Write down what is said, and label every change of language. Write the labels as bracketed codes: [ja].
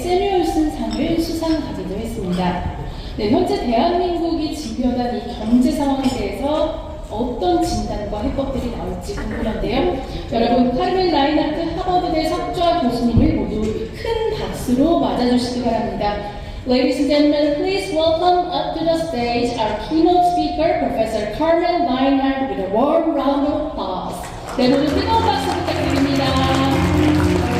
[ko] 세뮤얼슨 상을 수상하기도 했습니다. 네, 현재 대한민국이 직면한 이 경제 상황에 대해서 어떤 진단과 해법들이 나올지 궁금한데요. 여러분, 카르멘 라인하트 하버드대 석좌 교수님을 모두 큰 박수로 맞아주시기 바랍니다. [en] Ladies and gentlemen, please welcome up to the stage our keynote speaker, Professor Carmen Reinhardt, with a warm round of applause. [ko] 네, 모두 뜨거운 박수 부탁드립니다.